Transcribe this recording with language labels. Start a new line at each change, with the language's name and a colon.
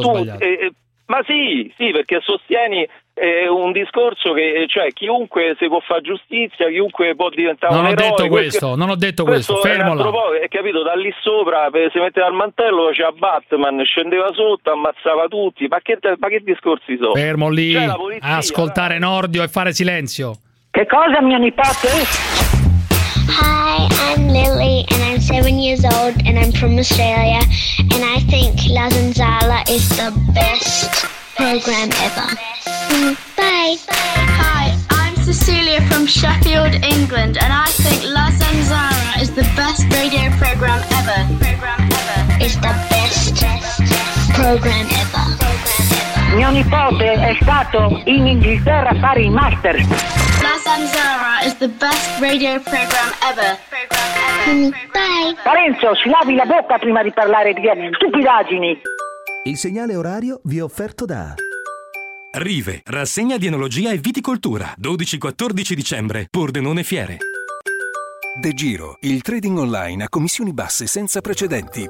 Italian: tu. Ma sì, perché sostieni è un discorso che, cioè, chiunque si può fare giustizia, chiunque può diventare non un ho eroe, detto questo, non ho detto questo, fermola. Capito, da lì sopra si metteva il mantello, c'era Batman, scendeva sotto, ammazzava tutti, ma che discorsi sono? Fermo lì, cioè, polizia, ascoltare Nordio e fare silenzio. Che cosa, mio nipote?
English: Hi, I'm Lily and I'm 7 years old and I'm from Australia and I think La Zanzara is the best program ever. Bye. Hi, I'm Cecilia from Sheffield, England and I think La Zanzara is the best radio program ever. It's the best program ever.
Italian: Mio nipote è stato in Inghilterra a fare il master.
English: La Zanzara is the best radio program ever. Bye.
Italian: Parenzo, si lavi la bocca prima di parlare di stupidaggini. Il segnale orario vi è offerto da Rive, rassegna di enologia e viticoltura, 12-14 dicembre, Pordenone Fiere. De Giro, il trading online a commissioni basse senza precedenti.